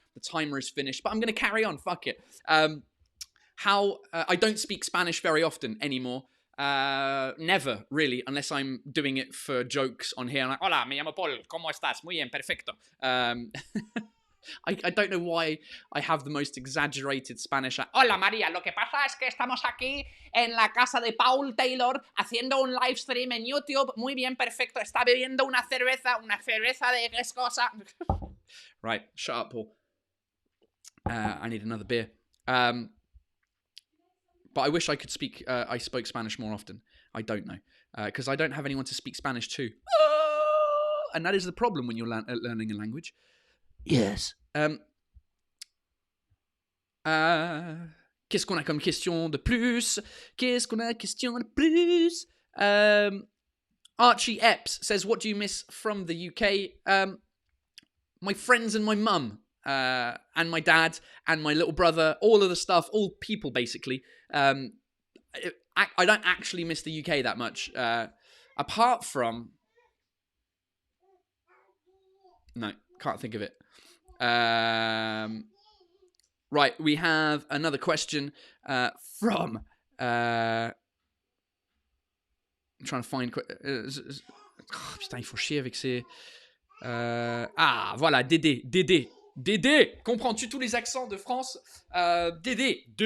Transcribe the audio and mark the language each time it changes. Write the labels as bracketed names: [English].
[English] The timer is finished, but I'm going to carry on. Fuck it. I don't speak Spanish very often anymore. Never really, unless I'm doing it for jokes on here. Like, [Spanish] hola, me llamo Paul. ¿Cómo estás? Muy bien, perfecto. [English] I don't know why I have the most exaggerated Spanish. [Spanish] Hola María, lo que pasa es que estamos aquí en la casa de Paul Taylor haciendo un live stream en YouTube. Muy bien, perfecto. Está bebiendo una cerveza de qué es cosa. [English] Right, shut up, Paul. I need another beer. But I wish I could speak. I spoke Spanish more often. I don't know because I don't have anyone to speak Spanish to, and that is the problem when you're learning a language. Yes. [French] Qu'est-ce qu'on a comme question de plus? Qu'est-ce qu'on a question de plus? [English] Archie Epps says, "What do you miss from the UK?" My friends and my mum. And my dad and my little brother, all of the stuff, all people basically. I don't actually miss the UK that much. Apart from... No, can't think of it. Right, we have another question from... I'm trying to find... [French] Putain, il faut chier avec ces... voilà, Dédé. Dédé, comprends-tu tous les accents de France? Dédé.